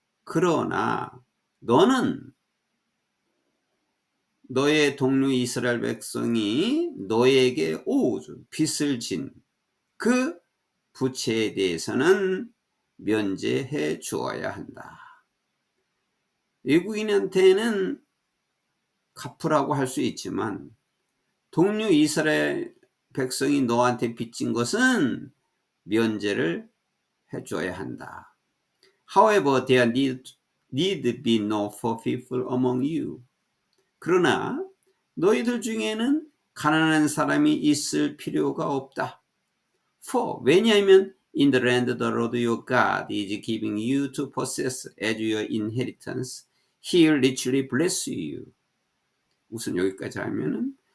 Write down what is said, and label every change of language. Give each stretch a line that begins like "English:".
Korean: 그러나 너는 너의 동료 이스라엘 백성이 너에게 빚을 진 그 부채에 대해서는 면제해 주어야 한다. 외국인한테는 갚으라고 할 수 있지만 동료 이스라엘 백성이 너한테 빚진 것은 면제를 해줘야 한다.
English: However, there need be no poor people among you.
Korean: 그러나 너희들 중에는 가난한 사람이 있을 필요가 없다.
English: For,
Korean: 왜냐하면
English: in the land the Lord your God is giving you to possess as your inheritance, He will richly bless you.
Korean: 우선 여기까지 하면은